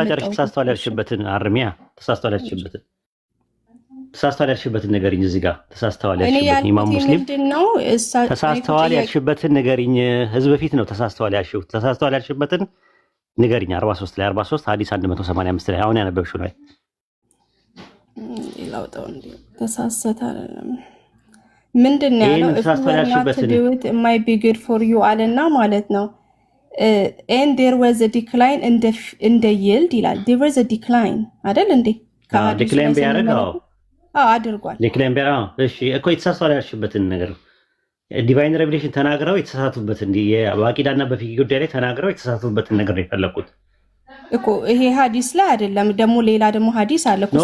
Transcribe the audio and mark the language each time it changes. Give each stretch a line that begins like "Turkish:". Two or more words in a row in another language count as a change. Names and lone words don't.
Amharic: ጨርሽ። ተሳስተዋል ያልሽበትን አርሚያ ተሳስተዋል ያልሽበትን ንገሪኝ። እዚህ ጋር ተሳስተዋል ያልሽበትን ኢማም ሙስሊም ተሳስተዋል ያልሽበትን ንገሪኝ። ህዝብ ፊት ነው ተሳስተዋል ያልሽው። ተሳስተዋል ያልሽበትን ንገሪኝ። 43 ላይ 43 ሐዲስ 185 ላይ አሁን ያነበብሽው ላይ ላውጣው እንዴ? ተሳሰተ ምንድን ነው ያለው?
English: it might be good for you
Amharic: አለና ማለት ነው።
English: and there was a decline in the yield ይላል። there was a decline
Amharic: አይደል እንዴ? ዲክላይን ቢያደርገው አድርጓል። ዲክላይን ቢያደርገው እሺ እኮ የተሳሳተ ያልሽበትን ነገር
English: divine revelation
Amharic: ተናግረው የተሳሳቱበትን በአቂዳና በፊቂ ጉዳይ ላይ ተናግረው የተሳሳቱበትን ነገር ነው የፈለኩት እኮ። ይሄ ሐዲስ ላይ አይደለም ደግሞ ሌላ ደግሞ ሐዲስ አለ እኮ።